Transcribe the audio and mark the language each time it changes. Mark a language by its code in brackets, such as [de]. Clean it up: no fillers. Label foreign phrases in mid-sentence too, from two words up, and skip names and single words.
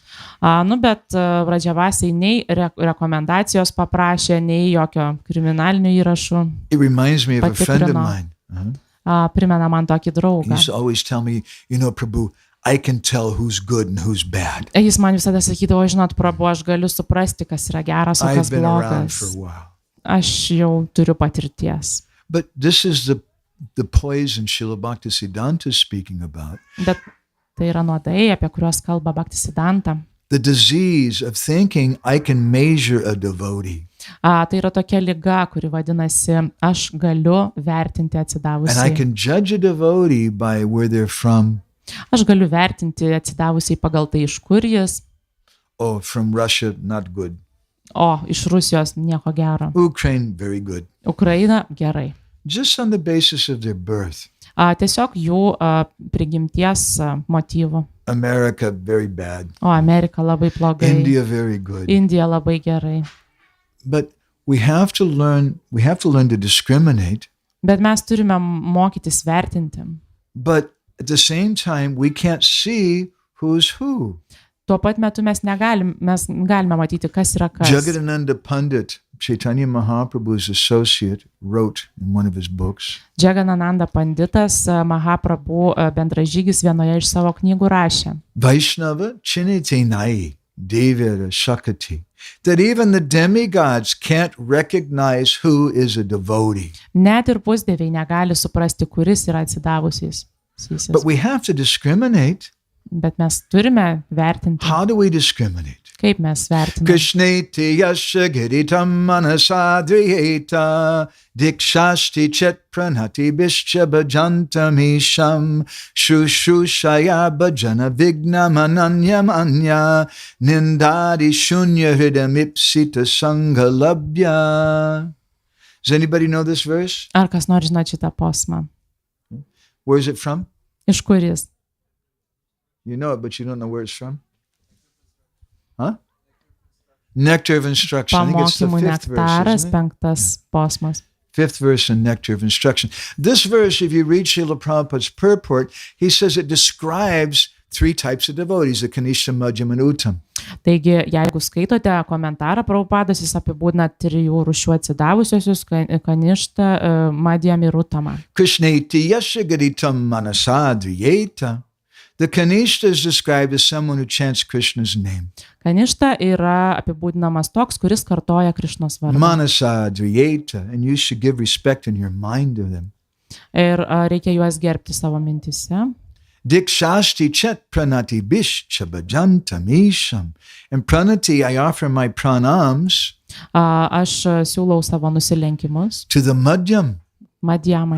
[lt] Bet pradžiavasiai nei rekomendacijos paprašė, nei jokio kriminalinių įrašų. [en] It reminds me of a friend of [lt] Patikrino. [en] mine. [lt] Primena man tokį [en] He [lt] draugą. [en] used to always tell me, Prabhu, I can tell who's good and who's bad. [lt] Jis man visada sakydavo, žinot, Prabhu, aš galiu suprasti, kas yra geras, o [en] I've [lt] kas [en] been around for [lt] blogas. [en] a while. [lt] aš jau turiu patirties. [en] But this is the poison Šrila Bhaktisidhanta is speaking about. [lt] Bet tai yra nuodai, apie kuriuos kalba Bhaktisidhanta. [en] The disease of thinking I can measure a devotee. [lt] Tai yra tokia liga, kuri vadinasi, aš galiu vertinti [en] And I [lt] atsidavusiai. [en] can judge a devotee by where they're from. [lt] Aš galiu vertinti atsidavusiai pagal tai, iš kur jis. [en] Oh, from Russia, not good. [lt] O, iš Rusijos nieko gero. [en] Ukraine, very good. [lt] Ukraina gerai. [en] Just on the basis of their birth. [lt] Tiesiog jų prigimties motyvų. [en] America, very bad. [lt] O, Amerika labai blogai. [en] India, very good. [lt] Indija labai gerai. [en] But we have to learn to discriminate. [lt] Bet mes turime mokytis vertinti. [en] But at the same time, we can't see who's who. [lt] Tuo pat metu mes galime matyti, kas yra kas. [en] Jagadananda Pandit, Chaitanya Mahaprabhu's associate, wrote in one of his books, [lt] Jagadananda Panditas, Mahaprabhu bendražygis vienoje iš savo knygų rašė. [bn] Vaishnava chinite nai devara shakati, [en] that even the demigods can't recognize who is a devotee. [lt] Net ir pusdieviai negali suprasti, kuris yra atsidavusiais. [en] But we have to discriminate. [lt] Bet mes turime vertinti. [en] How do we discriminate? [lt] Kaip mes vertiname? [sa] Krishneti yasya giritam manasadriyeta dikshashti chet pranati bishcha bhajantamisham shushushaya bhajana vignamananyamanya nindadi shunya hridamipsita sangalabhya. [en] Does anybody know this verse? [lt] Ar kas nori žinoti šitą posmą? [en] Where is it from? [lt] Iš kur jis? [en] You know it, but you don't know where it's from? Huh? Nectar of Instruction. I think it's the [lt] Pamokymų [en] fifth verse, [lt] nektaras, [en] isn't it? [lt] 5 posmas. [en] Fifth verse in Nectar of Instruction. This verse, if you read Srila Prabhupada's purport, he says it describes 3 types of devotees, the Kanishta, Madhyam, and Uttam. [lt] Taigi, jeigu skaitote komentarą Prabhupadas, jis apibūdina 3 rūšių atsidavusiosius, Kaništą, Madhyam ir Uttamą. [sa] Krishneti yasya gaditam manasadriyeta. [en] The Kanishta is described as someone who chants Krishna's name. [lt] Kaništa yra apibūdinamas toks, kuris kartoja Krišnos vardą. [en] Manasadriyeta, and you should give respect in your mind to them. [lt] Ir reikia juos gerbti savo mintise. [sa] Dikshashti chet pranati bishcha bhajantamisham. [en] And pranati, I offer my pranams [lt] Aš siūlau savo nusilenkimus [en] to the Madhyam, [lt] Madhyamai,